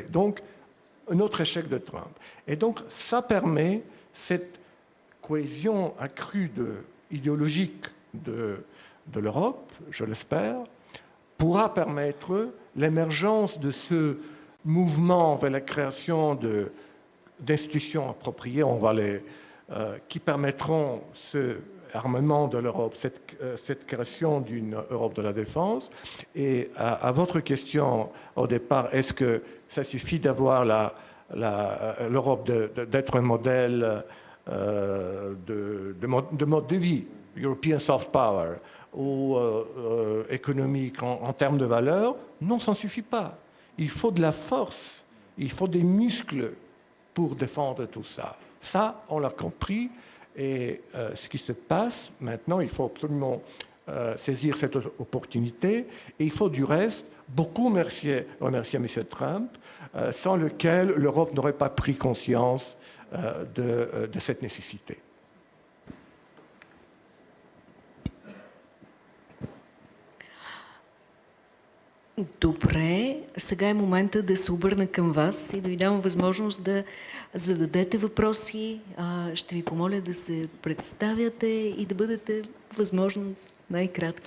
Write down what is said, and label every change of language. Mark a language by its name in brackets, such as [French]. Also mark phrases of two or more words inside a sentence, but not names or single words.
[French] Donc, un autre échec de Trump. Et donc, ça permet cette cohésion accrue idéologique de l'Europe, je l'espère, pourra permettre l'émergence de ce mouvement vers la création d'institutions appropriées, qui permettront ce armement de l'Europe, cette création d'une Europe de la défense. Et à votre question au départ, est-ce que ça suffit d'avoir l'Europe d'être un modèle de mode de vie, [English] European soft power, [French] ou économique en termes de valeur? Non, ça ne suffit pas. Il faut de la force, il faut des muscles pour défendre tout ça. Ça, on l'a compris, et ce qui se passe maintenant, il faut absolument saisir cette opportunité, et il faut du reste beaucoup remercier M. Trump, sans lequel l'Europe n'aurait pas pris conscience de cette nécessité. [Bulgarian] Добре, сега е момента да се обърна към вас и да ви дам възможност да зададете въпроси. Ще ви помоля да се представяте и да бъдете възможно най-кратки.